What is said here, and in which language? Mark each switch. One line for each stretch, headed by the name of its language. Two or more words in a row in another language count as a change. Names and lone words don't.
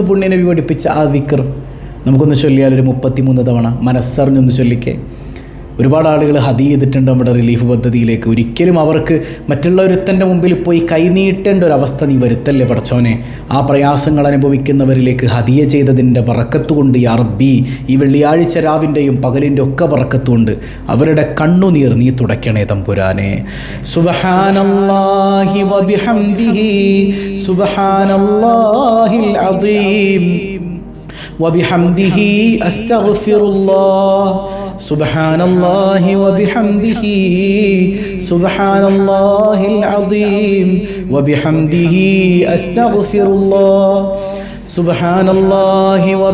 Malayalam: പുണ്യ നബി പഠിപ്പിച്ച ആ ദിക്ർ നമുക്കൊന്ന് ചൊല്ലിയാൽ ഒരു 33 തവണ മനസ്സറിഞ്ഞൊന്ന് ചൊല്ലിക്കേ ഒരുപാട് ആളുകൾ ഹദിയ ചെയ്തിട്ടുണ്ട് നമ്മുടെ റിലീഫ് പദ്ധതിയിലേക്ക് ഒരിക്കലും അവർക്ക് മറ്റുള്ളവരുത്തൻ്റെ മുമ്പിൽ പോയി കൈനീട്ടേണ്ട ഒരു അവസ്ഥ നീ വരുത്തല്ലേ പടച്ചോനെ ആ പ്രയാസങ്ങൾ അനുഭവിക്കുന്നവരിലേക്ക് ഹദിയ ചെയ്തതിൻ്റെ ബറക്കത്ത് കൊണ്ട്
Arabic: يا ربي
Malayalam: ഈ വെള്ളിയാഴ്ച രാവിൻ്റെയും പകലിൻ്റെ ഒക്കെ ബറക്കത്ത് കൊണ്ട് അവരുടെ കണ്ണുനീർ നീ തുടയ്ക്കണേ തമ്പുരാനെ
Arabic: سبحان الله وبحمده سبحان الله العظيم وبحمده أستغفر الله سبحان الله وبحمده سبحان الله العظيم وبحمده أستغفر الله سبحان الله